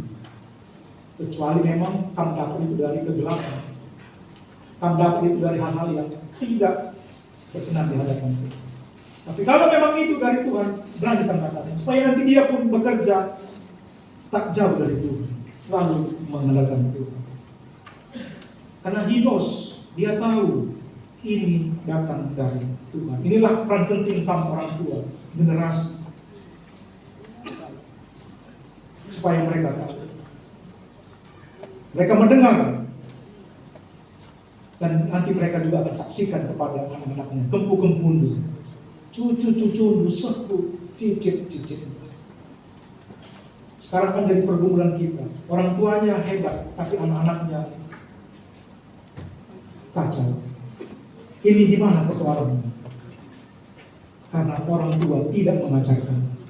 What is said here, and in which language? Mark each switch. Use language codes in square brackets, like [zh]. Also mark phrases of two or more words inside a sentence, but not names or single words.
[id] Kecuali memang kamu dapat itu dari kegelapan, kamu dapat itu dari hal-hal yang tidak berkenan di hadapan Tuhan. Tapi kalau memang itu dari Tuhan, berani katakan supaya nanti dia pun bekerja tak jauh dari Tuhan, selalu mengandalkan Tuhan. [en] Karena he knows, [id] dia tahu ini datang dari Tuhan. Inilah peran penting kamu orang tua, generasi, supaya mereka tahu. Mereka mendengar, dan nanti mereka juga akan saksikan kepada anak-anaknya, [btx] kempu-kempundu, [id] cucu-cucu, sepuh, cicit-cicit. Sekarang kan dari pergumulan kita, orang tuanya hebat, tapi anak-anaknya kacau. Ini di mana persoalannya? Karena orang tua tidak mengajarkan.